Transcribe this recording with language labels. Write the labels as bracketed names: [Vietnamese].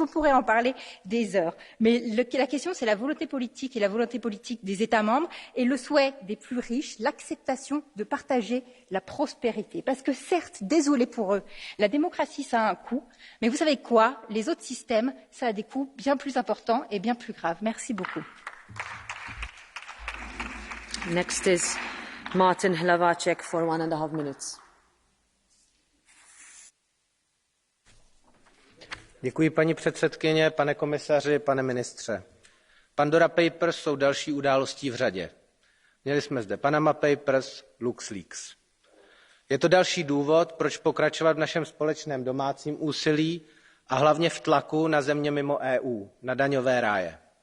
[French] On pourrait en parler des heures. Mais la question, c'est la volonté politique et la volonté politique des États membres et le souhait des plus riches, l'acceptation de partager la prospérité. Parce que certes, désolé pour eux, la démocratie, ça a un coût. Mais vous savez quoi? Les autres systèmes, ça a des coûts bien plus importants et bien plus graves. Merci beaucoup. [English] Next is Martin Hlavacek for 1.5 minutes. [Czech] Děkuji, paní předsedkyně, pane komisaři, pane ministře. Pandora Papers jsou další událostí v řadě. Měli jsme zde Panama Papers, LuxLeaks. Je to další důvod, proč pokračovat v našem společném domácím úsilí a hlavně v tlaku na země mimo EU, na daňové ráje.